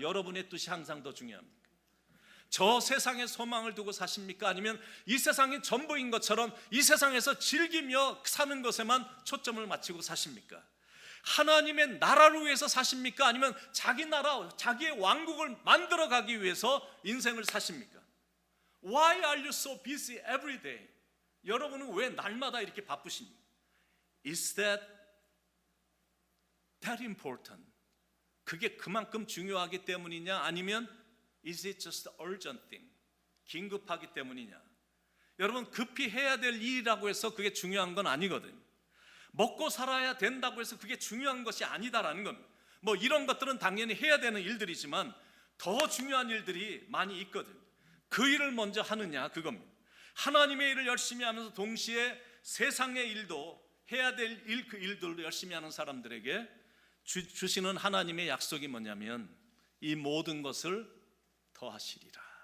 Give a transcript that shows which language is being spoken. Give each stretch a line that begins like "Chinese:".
Korean: 여러분의 뜻이 항상 더 중요합니까? 저 세상에 소망을 두고 사십니까? 아니면 이 세상이 전부인 것처럼 이 세상에서 즐기며 사는 것에만 초점을 맞추고 사십니까? 하나님의 나라를 위해서 사십니까? 아니면 자기 나라, 자기의 왕국을 만들어가기 위해서 인생을 사십니까?
English: Why are you so busy every day?
Korean: 여러분은 왜 날마다 이렇게 바쁘십니까?
English: Is that important?
Korean: 그게 그만큼 중요하기 때문이냐? 아니면
English: is it just urgent thing?
Korean: 긴급하기 때문이냐? 여러분, 급히 해야 될 일이라고 해서 그게 중요한 건 아니거든요. 먹고 살아야 된다고 해서 그게 중요한 것이 아니다라는 겁니다. 뭐 이런 것들은 당연히 해야 되는 일들이지만 더 중요한 일들이 많이 있거든요. 그 일을 먼저 하느냐, 그겁니다. 하나님의 일을 열심히 하면서 동시에 세상의 일도 해야 될 일, 그 일들도 열심히 하는 사람들에게 주시는 하나님의 약속이 뭐냐면 이 모든 것을 더하시리라.